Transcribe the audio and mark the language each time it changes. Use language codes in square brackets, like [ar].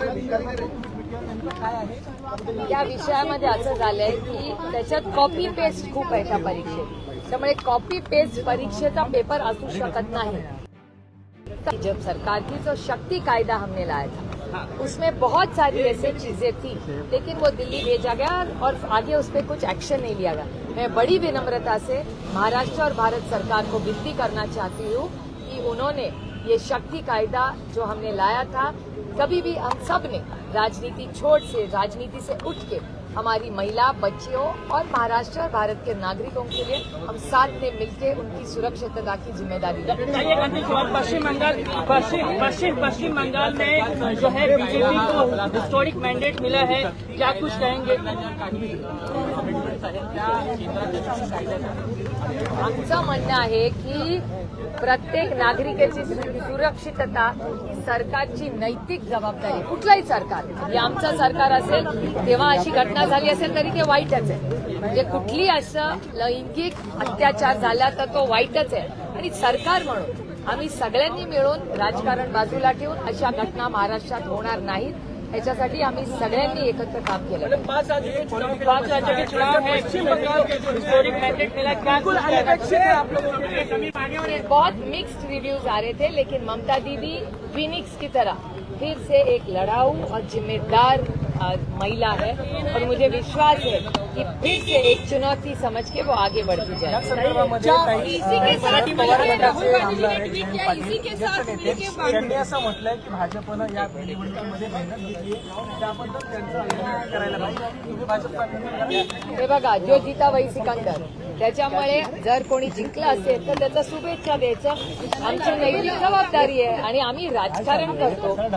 [mr] या विषयामध्ये असं झालंय की त्याच्यात कॉपी पेस्ट खूप आहे त्या परीक्षेत. त्यामुळे कॉपी पेस्ट परीक्षेचा पेपर असू शकत नाही. [hi] जब सरकार की जो शक्ति कायदा हमने लाया था उसमें बहुत सारी ऐसी चीजें थी, लेकिन वो दिल्ली भेजा गया और आगे उस पर कुछ एक्शन नहीं लिया गया. मैं बड़ी विनम्रता से महाराष्ट्र और भारत सरकार को विनती करना चाहती हूँ कि उन्होंने ये शक्ति कायदा जो हमने लाया था, कभी भी हम सब ने राजनीति से उठ के हमारी महिला, बच्चियों और महाराष्ट्र और भारत के नागरिकों के लिए हम साथ में मिलकर उनकी सुरक्षितता की जिम्मेदारी लेते हैं. पश्चिम बंगाल में जो है बीजेपी को हिस्टोरिक मैंडेट मिला है, क्या कुछ कहेंगे? [mr] आमचं म्हणणं आहे की प्रत्येक नागरिकाची सुरक्षितता ही सरकारची नैतिक जबाबदारी. कुठलाही सरकार, हे आमचं सरकार असेल तेव्हा अशी घटना झाली असेल तरी ते वाईटच आहे. म्हणजे कुठली असं लैंगिक अत्याचार झाला तर तो वाईटच आहे. आणि सरकार म्हणून आम्ही सगळ्यांनी मिळून राजकारण बाजूला ठेवून अशा घटना महाराष्ट्रात होणार नाहीत याच्यासाठी आम्ही सगळ्यांनी एकत्र काम केलं. [hi] 5 राज्यों के चुनाव है, हिस्टोरिक मैंडेट मिला, क्या कुछ बहुत मिक्स्ड रिव्यूज आ रहे थे, लेकिन ममता दीदी फिनिक्स की तरह फिर से एक लड़ाऊ और जिम्मेदार महिला है और मुझे विश्वास है कि फिर से एक चुनौती समझ के वो आगे बढ़ती जाए। इसी के साथ राहुल गांधी ने ट्विट किया, इसी के साथ [mr] त्यांनी असं म्हटलंय की भाजपनं या निवडणुकीमध्ये मेहनत घेतली त्याबद्दल त्यांचं अभिनंदन करायला पाहिजे. तुम्ही भाजपचा अभिनंदन करा. हे बघा, [hi] जो जीता वही सिकंदर. [mr] त्याच्यामुळे जर कोणी जिंकलं असेल तर त्याचा शुभेच्छा द्यायचं आमची नैतिक जबाबदारी आहे आणि आम्ही राजकारण करतो.